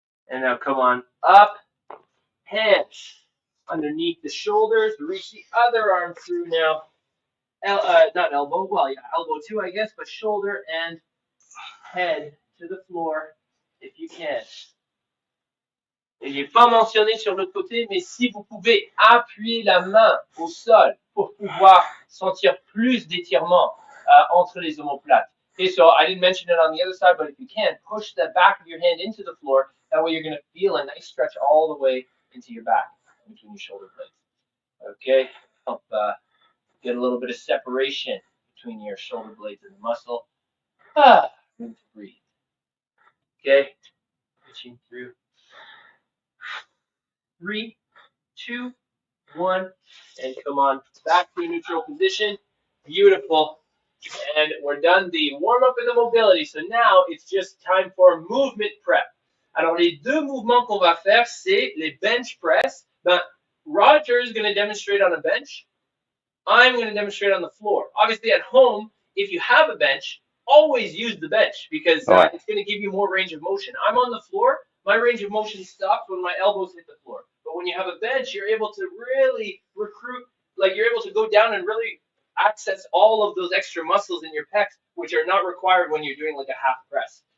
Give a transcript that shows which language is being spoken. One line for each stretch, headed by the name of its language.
English: And now come on up, hands underneath the shoulders, reach the other arm through now. Not elbow, well, yeah, elbow too, I guess, but shoulder and head to the floor if you can.
French: Et je n'ai pas mentionné sur l'autre côté, mais si vous pouvez appuyer la main au sol pour pouvoir sentir plus d'étirement entre les omoplates.
English: Okay, so I didn't mention it on the other side, but if you can, push the back of your hand into the floor. That way you're going to feel a nice stretch all the way into your back, between your shoulder blades. Okay, help get a little bit of separation between your shoulder blades and the muscle. Room to breathe. Okay, reaching through. 3, 2, 1, and come on back to a neutral position. Beautiful. And we're done the warm-up and the mobility. So now it's just time for movement prep.
French: Alors, les deux mouvements qu'on va faire, c'est les bench press.
English: Ben, Roger is going to demonstrate on a bench. I'm going to demonstrate on the floor. Obviously, at home, if you have a bench, always use the bench because it's going to give you more range of motion. I'm on the floor. My range of motion stops when my elbows hit the floor. But when you have a bench, you're able to really recruit, like you're able to go down and really access all of those extra muscles in your pecs, which are not required when you're doing like a half press.